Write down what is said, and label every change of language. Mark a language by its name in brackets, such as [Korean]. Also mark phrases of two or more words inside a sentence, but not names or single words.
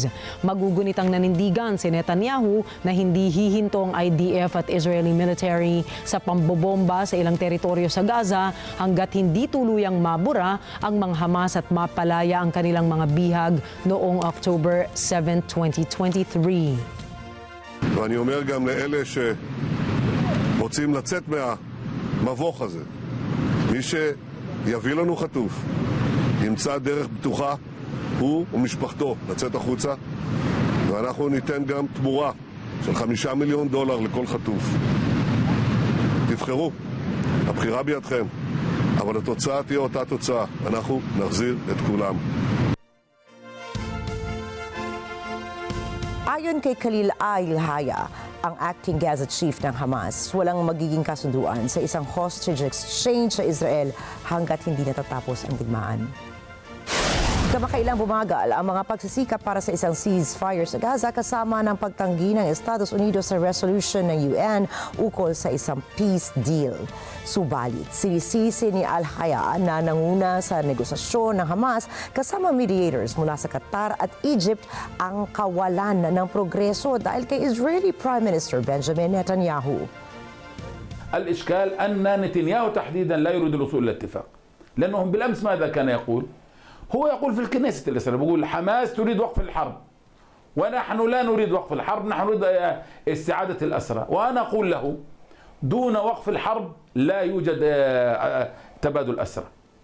[Filipino] Magugunitang nanindigan si Netanyahu na hindi hihinto ang IDF at [English] Israeli military [Filipino] sa pambobomba sa ilang teritoryo sa Gaza hanggat hindi tuluyang mabura ang mga Hamas at mapalaya ang kanilang mga bihag noong October 7, 2023. [Hebrew] ואני אומר גם לאלה שרוצים לצאת מהמבוך הזה, מי שיביא לנו חטוף ימצא דרך בטוחה, הוא ומשפחתו, לצאת החוצה, ואנחנו ניתן גם תמורה של $5 מיליון לכל חטוף. תבחרו, הבחירה בידכם, אבל התוצאה תהיה אותה תוצאה, אנחנו נחזיר את כולם. [Filipino] Ayon kay Khalil al-Haya, ang [English] acting Gaza chief [Filipino] ng Hamas, walang magiging kasunduan sa isang [English] hostage exchange [Filipino] sa Israel hanggat hindi natatapos ang digmaan. Kamakailang bumagal ang mga pagsisikap para sa isang ceasefire sa Gaza kasama ng pagtanggi ng Estados Unidos sa resolution ng UN ukol sa isang [English] peace deal. [Filipino] Subalit, sinisisi ni Al-Haya na nanguna sa negosasyon ng Hamas kasama mediators mula sa Qatar at Egypt ang kawalan ng progreso dahil kay [English] Israeli Prime Minister [Filipino] Benjamin Netanyahu. [Arabic] الإشكال أن نتنياهو تحديدا لا يريد الوصول إلى اتفاق لأنهم بالأمس ماذا كان يقول؟ هو يقول في الكنيسة الإسرائيلية بيقول حماس تريد وقف الحرب ونحن لا نريد وقف الحرب، نحن نريد استعادة الأسرى، وأنا أقول له دون وقف الحرب لا يوجد تبادل أسرى.